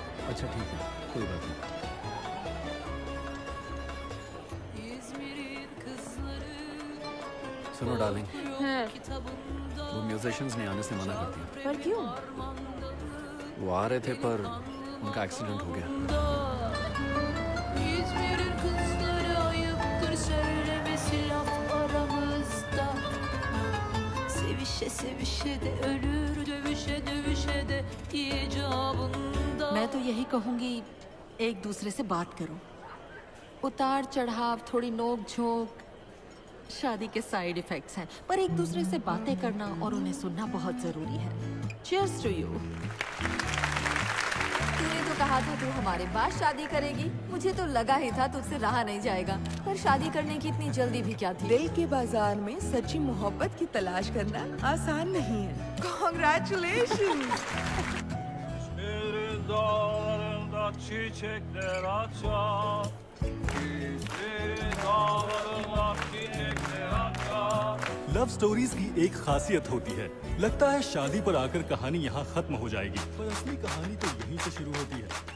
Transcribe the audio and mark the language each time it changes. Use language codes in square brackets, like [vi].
[hi] अच्छा ठीक है, कोई बात नहीं। [tr] İzmir'in kızları [hi] सुनो डार्लिंग, [tr] kitabında [hi] वो म्यूजिशियंस ने आने से मना कर दिया। पर क्यों? वो आ रहे थे पर उनका एक्सीडेंट हो गया। [tr] İzmir'in kızları ayıptır söylemesi laf aramızda. Sevişe sevişe de ölür, dövüşe dövüşe de icabında. [hi] मैं तो यही कहूंगी, एक दूसरे से बात करो। उतार चढ़ाव, थोड़ी नोक झोंक शादी के साइड इफेक्ट्स हैं, पर एक दूसरे से बातें करना और उन्हें सुनना बहुत जरूरी है। [en] Cheers to you। [hi] तूने तो कहा था तू हमारे बाद शादी करेगी। मुझे तो लगा ही था तुझसे रहा नहीं जाएगा, पर शादी करने की इतनी जल्दी भी क्या थी? दिल के bazaar में सच्ची मोहब्बत की तलाश करना आसान नहीं है। [en] Congratulations। [tr] İzmir'in dağlarında çiçekler açar. İzmir'in dağlarında çiçekler açar. [hi] Love stories की एक खासियत होती है, लगता है शादी पर आकर कहानी यहाँ खत्म हो जाएगी, पर असली कहानी तो यहीं से शुरू होती है।